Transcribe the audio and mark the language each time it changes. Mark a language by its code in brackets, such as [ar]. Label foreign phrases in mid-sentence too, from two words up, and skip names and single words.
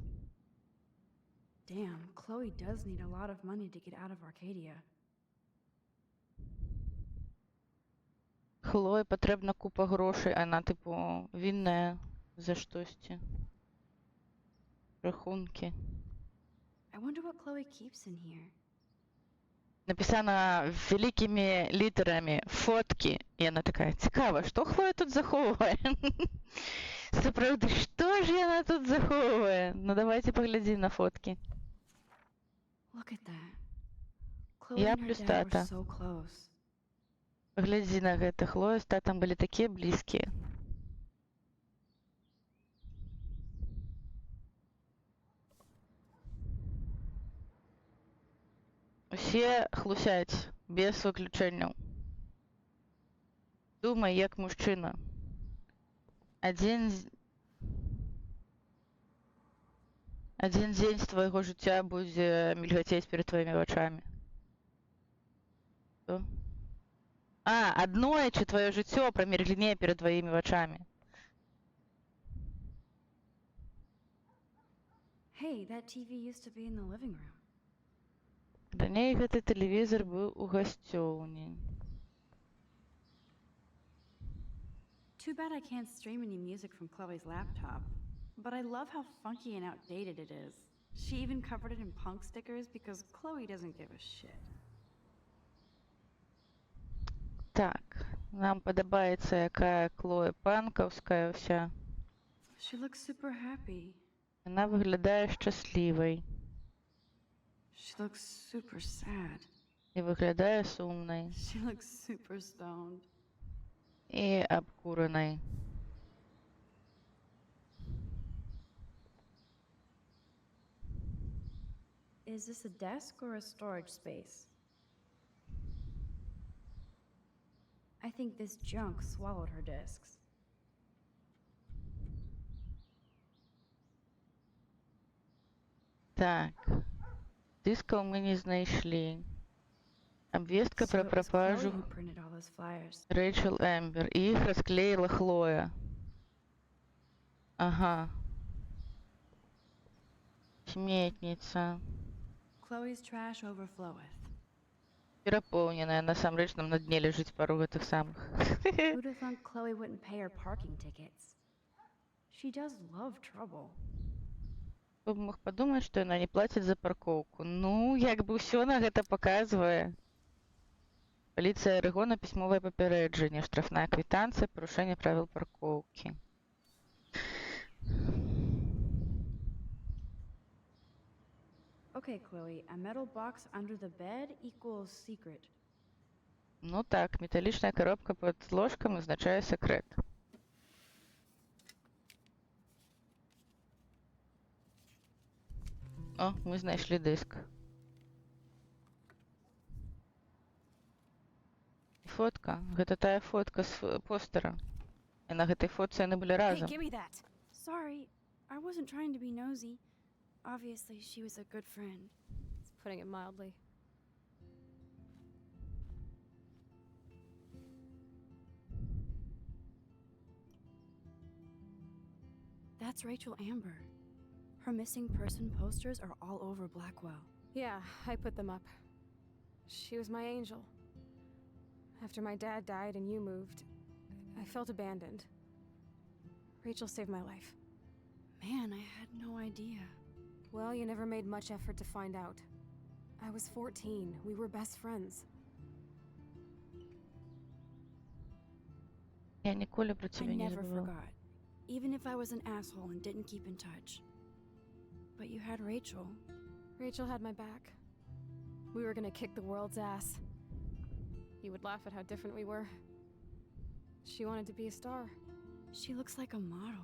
[en] Damn, Chloe does need a lot of money to get out of Arcadia. [be] Хлоі патрэбна купа грошай, яна, типу, вінная за штосьці. Рахункі. [en] I wonder what Chloe keeps in here. [uk] написано великими літерами фотки. І вона така, цікаво, що Хлоя тут заховує? Справді, що ж вона тут заховує? Ну давайте поглядимо на фотки. [en] Look at that. Chloe [be] Я [en] and her [be] плюс [en] dad were [be] тата. [en] so close. [be] Поглядzi на гэта. Хлоя з татам былі такія блізкія. Усе хлусяць, без выключэнняў. Думай, як мужчына. Адзін дзень з твайго жыцця будзе мільгацець перад тваімі вачамі. Што? Аднойчы тваё жыццё праміргне перад тваімі вачамі. [en] Hey, that TV used to be in the living room. [be] Раней гэты тэлевізор быў у гасцёўні. [en] Too bad I can't stream any music from Chloe's laptop. But I love how funky and outdated it is. She even covered it in punk stickers because Chloe doesn't give a shit. [be] Так, нам падабаецца, якая Хлоя панкаўская ўся. [en] She looks super happy. [be] Яна выглядае шчаслівай [en] She looks super sad. [be] і выглядае сумнай [en] She looks super stoned. [be] і абкуранай. [en] Is this a desk or a storage space? I think this junk swallowed her discs. [be] Так, дыскаў мы не знайшлі. Абвестка [en] So [be] пра [en] it was Chloe [be] прапажу [en] who printed all those flyers. [be] Рэйчел Эмбер. І іх расклеіла Хлоя. Ага. Сметніца. [en] Chloe's trash overfloweth. [be] Перапоўненая. Насамрэч нам на дне ляжыць пару гэтых самых. [en] Who'd have thought Chloe wouldn't pay her parking tickets? She does love trouble. [be] Хто б мог падумаць, што яна не плаціць за паркоўку. Ну, як бы ўсё на гэта паказвае. Паліцыя Арэгона, пісьмовае папярэджанне, штрафная квітанцыя, парушэнне правіл паркоўкі. [en] Okay, Chloe, a metal box under the bed equals secret. [be] Ну так, металічная коробка пад ложкам азначае сакрэт. О, мы знайшлі дыск. Фотка. Гэта тая фотка з постера. І на гэтай фотцы яны былі [en] Hey, [be] разам. [en] give me that. Sorry, I wasn't trying to be nosy. Obviously, she was a good friend. It's putting it mildly. That's Rachel Amber. Her missing person posters are all over Blackwell. Yeah, I put them up. She was my angel. After my dad died and you moved, I felt abandoned. Rachel saved my life. Man, I had no idea. Well, you never made much effort to find out. I was 14. We were best friends. [be] Я ніколи про [en] I [be] цябе не [en] never [be] забувала. [en] forgot, even if I was an asshole and didn't keep in touch. But you had Rachel. Rachel had my back. We were gonna kick the world's ass. You would laugh at how different we were. She wanted to be a star. She looks like a model.